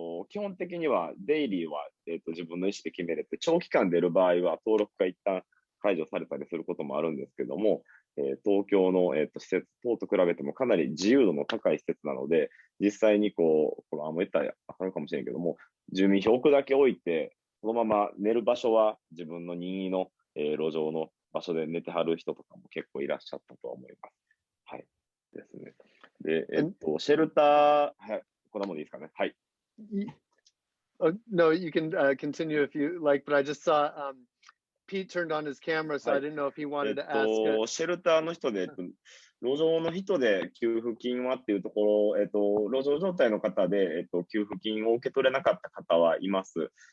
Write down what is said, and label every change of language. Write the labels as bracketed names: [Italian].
[Japanese] 基本的にはデイリーは、自分の意思で決めれて、長期間出る場合は登録が一旦解除されたりすることもあるんですけども、東京の、施設等と比べてもかなり自由度の高い施設なので、実際にこれ言ったら分かるかもしれんけども、住民票置くだけ置いて、そのまま寝る場所は自分の任意の、路上の場所で寝てはる人とかも結構いらっしゃったとは思います。はい。ですね。で、シェルター、はい、こんなもんでいいですかね。はい。 [English] No, you can continue if you like, but I just saw Pete turned on his camera, so I didn't know if he wanted to ask. [Japanese] シェルターの人で、路上の人で給付金はっていうところ、路上状態の方で、給付金を受け取れなかった方はいます。